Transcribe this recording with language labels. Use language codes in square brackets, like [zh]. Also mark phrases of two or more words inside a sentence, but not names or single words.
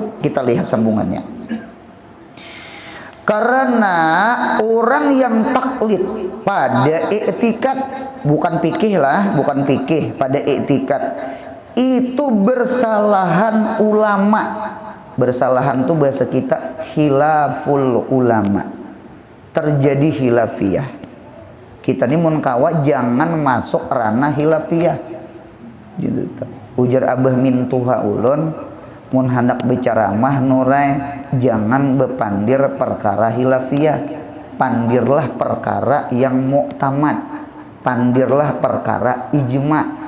[id] Kita lihat sambungannya. Karena orang yang taklid pada i'tikad, bukan fikih lah, bukan fikih, pada i'tikad itu bersalahan ulama. Bersalahan tuh bahasa kita [ar] khilaful ulama. [bjn] Terjadi khilafiyah. Kita ini mun kawa jangan masuk ranah khilafiyah. Gitu. Ujar Abah mintuha ulun, mun hendak bicara mah nurai jangan bepandir perkara hilafiyah, pandirlah perkara yang muktamad, pandirlah perkara ijma.